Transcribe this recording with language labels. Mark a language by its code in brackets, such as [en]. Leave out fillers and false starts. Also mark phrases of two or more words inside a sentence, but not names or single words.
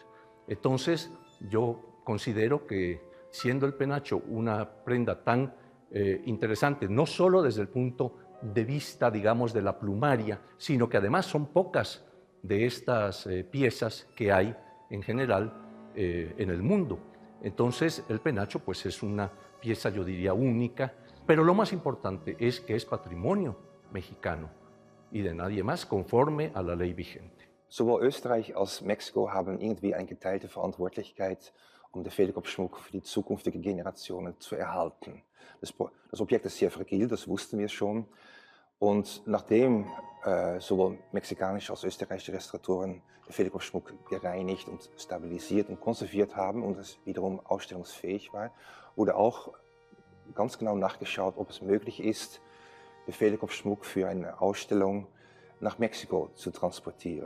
[es] Entonces, yo considero que siendo el penacho una prenda tan interesante, no solo desde el punto de vista, digamos, de la plumaria, sino que además son pocas de estas piezas que hay en general en el mundo. Entonces, el penacho pues es una pieza, yo diría, única, pero lo más importante es que es patrimonio mexicano y de nadie más, conforme a la ley vigente. [de] Sowohl Österreich als Mexiko haben irgendwie eine geteilte Verantwortlichkeit, um den Fehlkopfschmuck für die zukünftigen Generationen zu erhalten. Das Objekt ist sehr fragil, das wussten wir schon. Und nachdem sowohl mexikanische als auch österreichische Restauratoren den Fehlkopfschmuck gereinigt und stabilisiert und konserviert haben und es wiederum ausstellungsfähig war, wurde auch ganz genau nachgeschaut, ob es möglich ist, den Fehlkopfschmuck für eine Ausstellung nach Mexiko zu transportieren.